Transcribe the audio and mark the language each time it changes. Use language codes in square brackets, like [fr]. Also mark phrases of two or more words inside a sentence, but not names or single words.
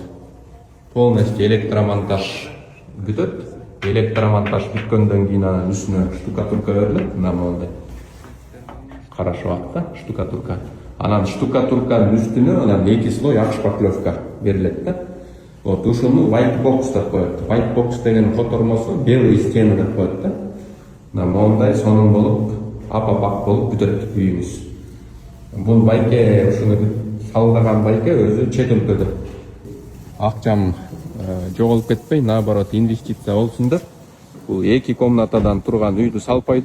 [ky] Полностью электромонтаж бүтөт. Электромонтаж бүткөндөн кийин анан үстүнө штукатурка берилет. Мына мондай кара шыбак да, штукатурка. Анан штукатурканын үстүнө анан 2 слой ак шпаклевка берилет да. Вот ушуну [en] white box [ky] деп коет. [en] White box [ky] деген котормосу [ru] белый стена [ky] деп коет да. Мына мондай сонун болуп, апапак болуп бүтөт үйүңүз. Бул байке, ушуну салдырган байке өзү чет өлкөдө. Акчам жоголуп кетпей, наоборот инвестиция болсун деп, бул 2 комнатадан турган үйдү салпайды.